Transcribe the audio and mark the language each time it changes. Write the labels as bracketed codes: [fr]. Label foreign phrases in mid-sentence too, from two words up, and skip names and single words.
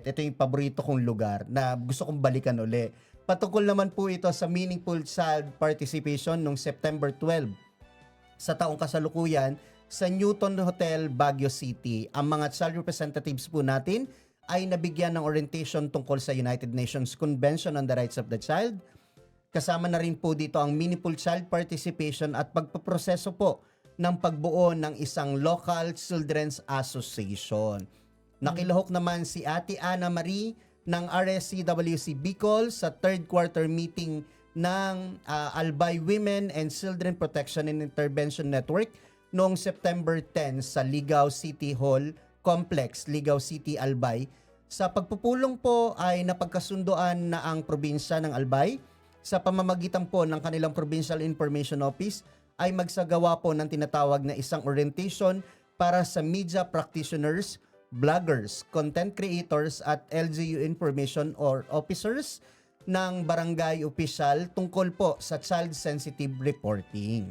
[tl] Ito yung paborito kong lugar na gusto kong balikan uli. Patungkol naman po ito sa [en] meaningful child participation [tl] noong September 12 sa taong kasalukuyan sa Newton Hotel, Baguio City. Ang mga [en] child representatives [tl] po natin ay nabigyan ng orientation tungkol sa United Nations Convention on the Rights of the Child. Kasama na rin po dito ang [en] meaningful child participation [tl] at pagpaproseso po ng pagbuo ng isang [en] local children's association. [tl] Nakilahok naman si Ate Ana Marie ng RSCWC Bicol sa [en] third quarter meeting [tl] ng Albay Women and Children Protection and Intervention Network noong September 10 sa Ligao City Hall Complex, Ligao City, Albay. Sa pagpupulong po ay napagkasundoan na ang probinsya ng Albay sa pamamagitan po ng kanilang Provincial Information Office ay magsagawa po ng tinatawag na isang orientation para sa [en] media practitioners, bloggers, content creators [tl] at LGU [en] information or officers [tl] ng barangay official tungkol po sa [en] child-sensitive reporting.